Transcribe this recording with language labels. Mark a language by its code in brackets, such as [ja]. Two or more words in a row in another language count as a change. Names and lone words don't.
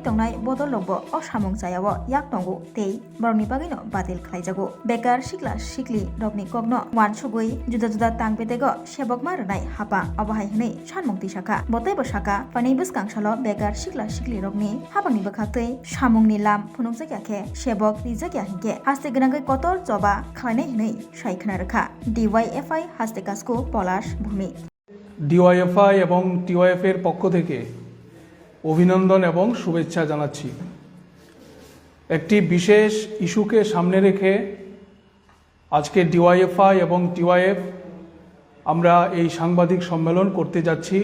[trp] tongnai bodolokbo o samungjayao yak tongo tei borokni bagwino batil khlaijago bekar sikli rokni kokno wansugui juda juda tangbedego sebokma rwnai haba obahai hnei sanmungti saka botaibo saka panai bwskangsalo bekar sikli rokni habangni bwkhaktwi samungni lam phunukjakya sebok rijakya hingke haste gwnangwi kotor joba khlainai hnei saikkhana rwkha DYFI haste kasko পলাশ ভূমি [bn] ডিওয়াইএফআই এবং টিওয়াইএফ এর পক্ষ থেকে অভিনন্দন এবং শুভেচ্ছা জানাচ্ছি। একটি বিশেষ ইস্যুকে সামনে রেখে আজকে ডিওয়াইএফআই এবং টিওয়াইএফ আমরা এই সাংবাদিক সম্মেলন করতে যাচ্ছি।